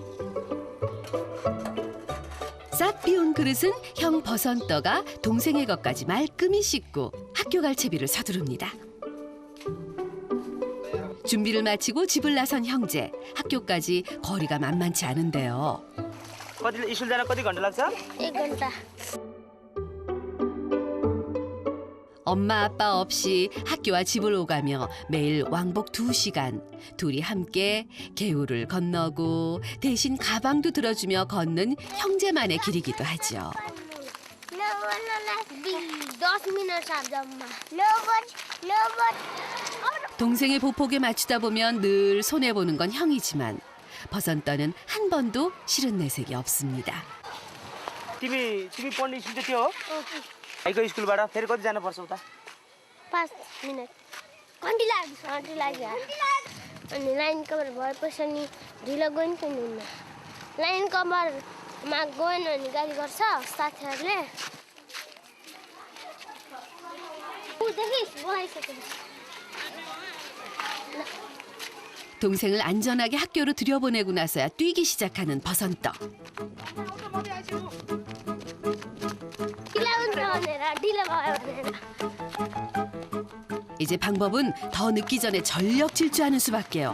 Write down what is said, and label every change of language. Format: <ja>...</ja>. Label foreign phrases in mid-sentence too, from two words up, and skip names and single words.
<ko>싹 비운 그릇은 형 버선떠가 동생의 것까지 말끔히 씻고 학교 갈 채비를 서두릅니다. 준비를 마치고 집을 나선 형제. 학교까지 거리가 만만치 않은데요.</ko> <ne>कति स्कुल जान कति घन्टा लाग्छ? 1 घन्टा</ne> <ko>엄마 아빠 없이 학교와 집을 오가며 매일 왕복 2시간 둘이 함께 개울을 건너고 대신 가방도 들어주며 걷는 형제만의 길이기도 하죠.</ko> <ne>10 मिनट जम्मा</ne> <ko>동생의 보폭에 맞추다 보면 늘 손해보는 건 형이지만 버선떠는 한 번도 싫은 내색이 없습니다.</ko> <ne>तिमी पढ्ने स्कुल चाहिँ त्यो हो? भाइको स्कुलबाट फेरि कति जानुपर्छ उता? 5 मिनट घन्टी लाग्यो अनि</ne> <en>line cover</en> <ne>भएपछि नि ढिलो गयो नि त हुन्न लाइन कभरमा गएन भने गाली गर्छ साथीहरूले</ne> <ko>동생을 안전하게 학교로 들여보내고 나서야 뛰기 시작하는 버선떠. 이제 방법은 더 늦기 전에 전력 질주하는 수밖에요.</ko>